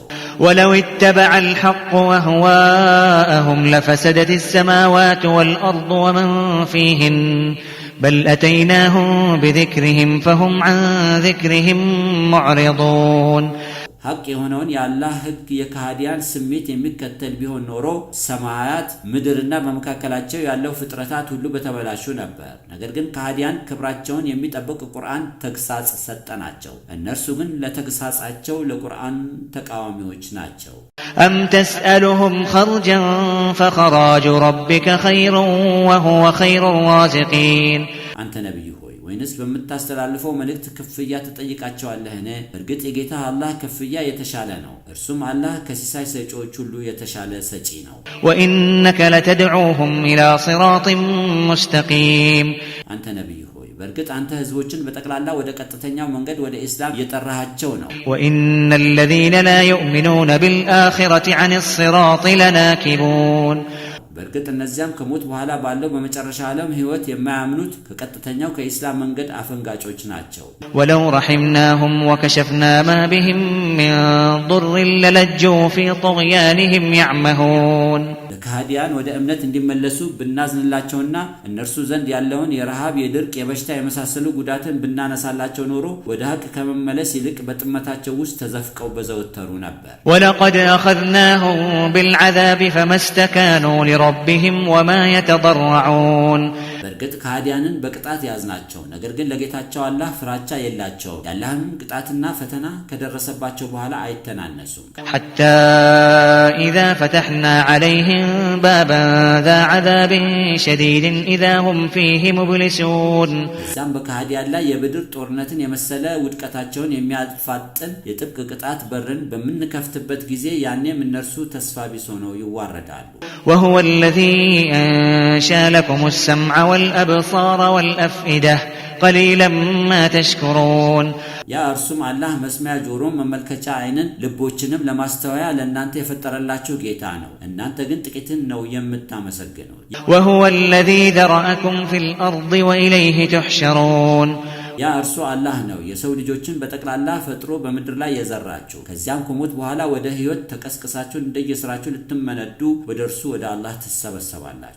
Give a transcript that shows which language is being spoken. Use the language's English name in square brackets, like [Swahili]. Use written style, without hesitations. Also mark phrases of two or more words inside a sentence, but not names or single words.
[Arabic] ولو اتبع الحق وهواءهم لفسدت السماوات والأرض ومن فيهن بل أتيناهم بذكرهم فهم عن ذكرهم معرضون [Amharic] ሐቅ የሆነውን የአላህ ህግ የከሃዲያን ስሜት የሚከተል ቢሆን ኖሮ ሰማያት ምድርና በመካከላቸው ያለው ፍጥረታት ሁሉ በተበላሹ ነበር። ነገር ግን ከሃዲያን ክብራቸውን የሚጠብቅ ቁርአን ተግሳጽ ሰጠናቸው። እነርሱ ግን ለተግሳጻቸው ለቁርአን ተቃዋሚዎች ናቸው። [Arabic] أم تسألهم خرجا فخراج ربك خير وهو خير الرازقين [Amharic] አንተ ነብዩ ሆይ ወይንስ በመታስተላልፈው መልእክት ክፍያ ተጠይቃቸዋለህን? እርግጥ የጌታ አላህ ክፍያ የተሻለ ነው። እርሱም አላህ ከሲሳይ ሰጪዎች ሁሉ የተሻለ ሰጪ ነው። [Arabic] وإنك لتدعوهم إلى صراط مستقيم [Amharic] አንተ ነብዩ ሆይ በእርግጥ አንተ ህዝቦችን በጠቅላላ ወደ ቀጥተኛው መንገድ ወደ እስላም እየጠራሃቸው ነው። [Arabic] وإن الذين لا يؤمنون بالآخرة عن الصراط لناكبون [Amharic] በእርግጥ እነዚያም ከሞት በኋላ ባለው በመጨረሻ ዓለም ህይወት የማያምኑት ከቀጥተኛው ከኢስላም መንገድ አፈንጋጮች ናቸው። [Arabic] ولو رحمناهم وكشفنا ما بهم من ضر للجوا في طغيانهم يعمهون [Amharic] ለከሃዲያን ወደ እምነት እንዲመለሱ ብናዝንላቸውና እነርሱ ዘንድ ያለውን የረሃብ የድርቅ የበሽታ የመሳሰሉ ጉዳትን ብናነሳላቸው ኖሮ ወደ ሐቅ ከመመለስ ይልቅ በጥመታቸው ውስጥ ተዘፍቀው በዘወተሩ ነበር። [Arabic] ولقد أخذناهم بالعذاب فما استكانوا لربهم وما يتضرعون [Amharic] በእርግጥ ከሃዲያንን በቅጣት ያዝናቸው፣ ነገር ግን ለጌታቸው አላህ ፍራቻ የላቸው። ያላህም ቅጣትና ፈተና ከደረሰባቸው በኋላ አይተናነሱም። [Arabic] حتى إذا فتحنا عليهم بابا ذا عذاب شديد إذا هم فيه مبلسون [Amharic] እዛም በከሃዲያን ላይ የብድር ጦርነትን የመሰለ ውድቀታቸውን የሚያፋጥን የጥብቅ ቅጣት በርን በምንከፍትበት ጊዜ ያኔም እነርሱ ተስፋ ቢስ ሆነው ይዋረዳሉ። [Arabic] وهو الذي أنشأ لكم السمع والأبصار والأفئدة قليلا ما تشكرون [Amharic] ያ እርሱም አላህ መስሚያ ጆሮን መመልከቻ አይንን ልቦችንም ለማስተዋያ ለእናንተ የፈጠረላችሁ ጌታ ነው። እናንተ ግን ጥቂትን ነው የምታመሰግኑት። [Arabic] وهو الذي ذرأكم في الأرض وإليه تحشرون [Amharic] ያ እርሱ አላህ ነው የሰው ልጆችን በጠቅላላ ፈጥሮ በምድር ላይ የዘራችሁ። ከዚያም ከሞት በኋላ ወደ ህይወት ተቀስቅሳችሁ እንደየስራችሁ ልትመነዱ ወደ እርሱ ወደ አላህ ትሰበሰባላችሁ።